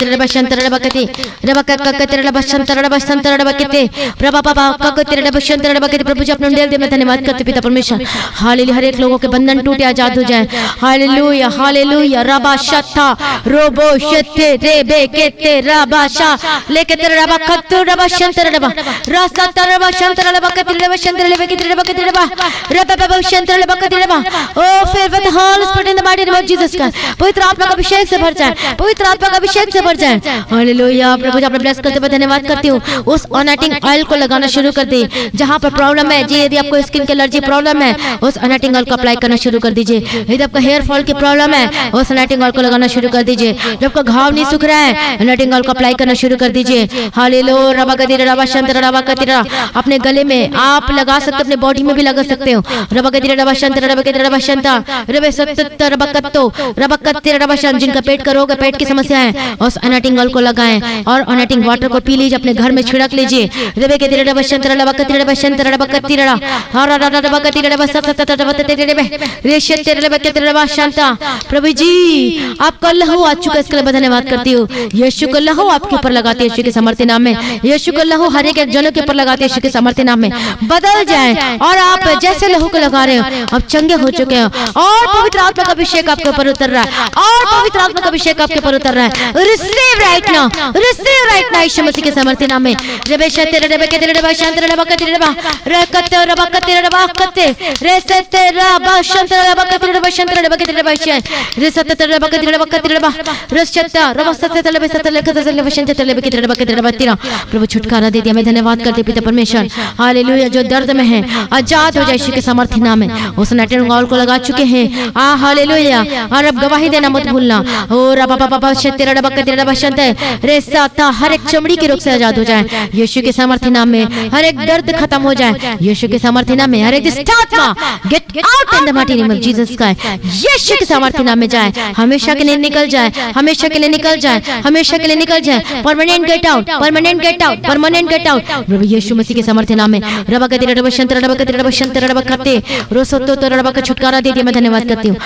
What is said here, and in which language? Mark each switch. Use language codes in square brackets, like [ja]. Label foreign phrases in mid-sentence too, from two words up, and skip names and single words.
[hi] प्रभु जी अपने उंडेल में धन्यवाद करते पिता परमेश्वर, हालेलुया। हर एक लोगों के बंधन टूटे आजाद हो जाए, हालेलुया हालेलुया। रबा शत्ता रोबो शत्ते रेबे केते रबा शा लेके तेरे रबा खत्तु रबा शंतर रबा रास्ता तर रबा शंतर रबा कति रबा शंतर लेबे के रबा कति रबा रबा रबा शंतर रबा कति रबा। [en] ओ फिर with Holy Spirit in the mighty name of Jesus Christ, [hi] पवित्र आत्मा का अभिषेक से भर जाए, पवित्र आत्मा का अभिषेक से भर जाए, हालेलुया। प्रभु जी आपने ब्लेस करते हुए धन्यवाद करती हूँ। उस [en] anointing oil [hi] को लगाना शुरू कर दी जहाँ पर प्रॉब्लम है जी। यदि आपको स्किन की [en] allergy problem [hi] है, उस [en] anointing oil [hi] को अप्लाई करना शुरू कर दीजिए। यदि आपको [en] hair fall [hi] की प्रॉब्लम है, उस [en] anointing oil [hi] को लगाना शुरू कर दीजिए। जब आपका घाव नहीं सूख रहा है, [en] anointing oil [hi] को अप्लाई करना शुरू कर दीजिए, हालेलुया। रबा गदिरा रबा शंतर रबा कतिरा, अपने गले में आप लगा सकते, अपने बॉडी में भी लगा सकते हो। रबा गदिरा रबा शंतर रबा गदिरा रबा शंता रबे सत्त रबा कत्तो रबा कत्ते रबा शंत। जिनका पेट का रोग है, पेट की समस्या है, उस [en] anointing oil [hi] को लगाएं और [en] anointing water [hi] को पी लीजिए, अपने घर में छिड़क लीजिए। रबे के दिरे रबा शंतर रबा कतिरा रबा शंतर रबा कतिरा हरा रबा कतिरा रबा सत्त रबा तेरे रबे रेशे तेरे रबा कतिरा रबा शंता। प्रभु जी आपका लहू आ चुका, इसके लिए धन्यवाद करती हूँ। यीशु का लहू आपके ऊपर लगाते यीशु के समर्थी नाम में, यीशु का लहू हर एक जनों के ऊपर लगाते यीशु के समर्थी नाम में बदल जाए। और आप जैसे लहू को लगा रहे हो, आप चंगे हो चुके हो और पवित्र आत्मा का अभिषेक आपके ऊपर उतर रहा है, और पवित्र आत्मा का अभिषेक आपके ऊपर उतर रहा है। [en] receive right now [hi] यीशु मसीह के समर्थी नाम में। रबे शते रबे के रबा शंतर रबा कते रबा रकते रबा कते रबा कते रे सते रबा शंतर रबा कते रबा शंतर रबा कते रबा शे रे सते रबा कते रबा कते रबा रशता रबा सते रबे सते लखते रबा शंतर रबा कते रबा कते रबा तीरा। प्रभु छुटकारा दे दिया, मैं धन्यवाद करती पिता परमेश्वर, हालेलुया। जो दर्द में है आजाद हो जाए यीशु के समर्थी नाम में। उस [en] anointing oil [hi] को लगा चुके हैं, हालेलुया। और अब गवाही देना मत भूलना। ओ रबा बाबा शते रबा कते रबा शंते रे सता, हर एक चमड़ी के रोग से आजाद हो जाए यीशु के समर्थी नाम में। हर एक दर्द खत्म हो जाए यीशु के समर्थी नाम में। हर एक दुष्ट आत्मा [en] get out in the mighty name of Jesus Christ, [hi] यीशु के समर्थी नाम में जाए, हमेशा के लिए निकल जाए, हमेशा के लिए निकल जाए, हमेशा के लिए निकल जाए। [en] permanent get out, permanent get out, permanent get out [hi] प्रभु यीशु मसीह के समर्थी नाम में। रबा कते रबा शंतर रबा कते रबा शंतर रबा कते रोसतो तो रबा का छुटकारा दे दिया, मैं धन्यवाद करती हूँ।